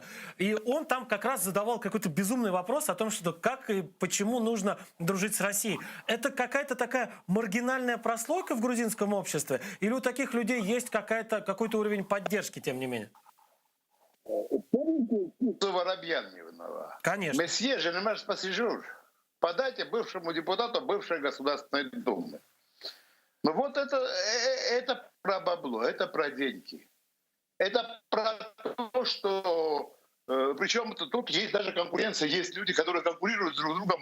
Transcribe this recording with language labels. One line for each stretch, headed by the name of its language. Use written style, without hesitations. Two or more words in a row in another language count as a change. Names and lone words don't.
Russian: И он там как раз задавал какой-то безумный вопрос о том, что как и почему нужно дружить с Россией. Это какая-то такая маргинальная прослойка в грузинском обществе? Или у таких людей есть какой-то уровень поддержки, тем не менее? Воробьян не виноват. Конечно.
French: Месье, je ne marche pas ce jour.
Russian: Подайте бывшему депутату бывшей Государственной Думы. Ну вот это про бабло, это про деньги. Это про то, что... Причем тут есть даже конкуренция, есть люди, которые конкурируют друг с другом.